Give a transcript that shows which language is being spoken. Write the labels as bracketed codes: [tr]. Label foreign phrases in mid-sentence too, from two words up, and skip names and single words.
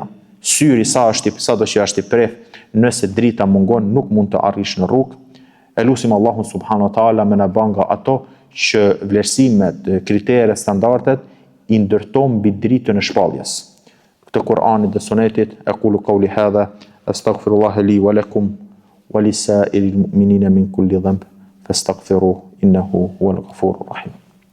[sq] Syri sado që është i preft, nëse drita mungon, nuk mund të arrish në rrugë. Elusim Allahun [ar] سبحانه وتعالى [sq] me na bën nga ato që vlerësimet, kritere, standardet i ndërtojnë mbi dritën e shpalljes. Këtë Kur'anit dhe Sunetit, [ar] أقول قولي هذا أستغفر الله لي ولكم ولسائر المؤمنين من كل ذنب فاستغفروه إنه هو الغفور الرحيم.